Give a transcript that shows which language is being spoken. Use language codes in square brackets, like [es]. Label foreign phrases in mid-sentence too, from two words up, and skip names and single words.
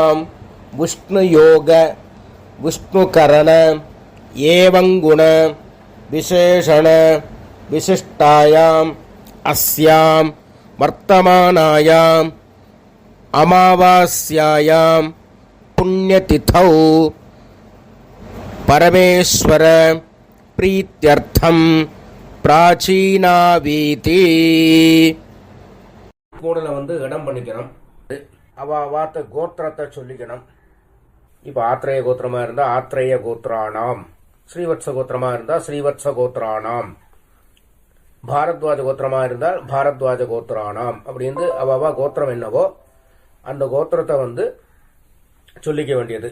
[sa] विष्णुयोग विष्णुकरण एवंगुण विशेषण विशिष्टायाम अस्याम वर्तमानायाम अमावास्यायाम पुण्यतिथौ परमेश्वर प्रीत्यर्थम प्राचीनावीति. [ta] கூடல இடம் பண்ணிக்கணும். வாத்த கோத்திரத்தை சொல்லிக்கணும். இப்போ ஆத்ரேய கோத்திரமா இருந்தா [sa] आत्रेय गोत्राणाम्, [ta] ஸ்ரீவத்ச கோத்திரமா இருந்தா [sa] श्रीवत्स गोत्राणाम्, [ta] பாரத்வாஜ கோத்திரமா இருந்தால் [sa] भारद्वाज गोत्रानाम् [ta] அப்படின்னு அவா கோத்திரம் என்னவோ அந்த கோத்திரத்தை சொல்லிக்க வேண்டியது.